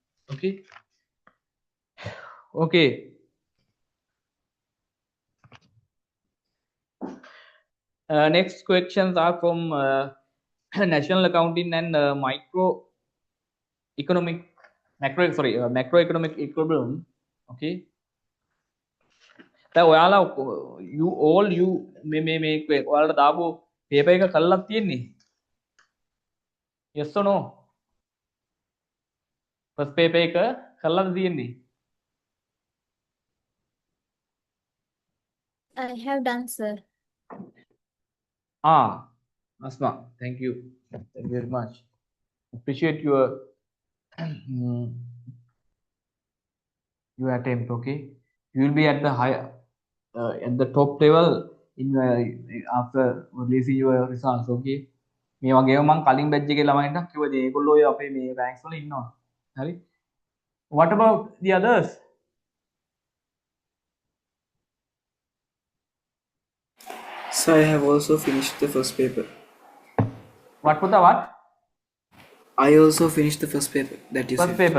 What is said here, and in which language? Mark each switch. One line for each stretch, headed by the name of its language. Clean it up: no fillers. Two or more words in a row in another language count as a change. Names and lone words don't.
English: Okay. Next questions are from national accounting and macroeconomic equilibrium.
Sinhala: Okay. දැන් ඔයාලා you මේ ඔයාලට දාපු paper එක කරලා තියෙන්නේ?
English: Yes or no? First paper
Sinhala: එක කරලාද තියෙන්නේ?
English: I have done, sir. Asma, thank you very much. Appreciate your your attempt. Okay, you will be at the at the top level in after releasing your results.
Sinhala: Okay, මේ වගේම මම කලින් බැච් එකේ ළමයින්ට කිව්වා ඒගොල්ලෝ ඔය අපේ මේ රෑන්ක්ස් වල ඉන්නවා. හරි.
English: What about the others? So I have also finished the first paper. What was the what? I also finished the first paper that you First said. paper.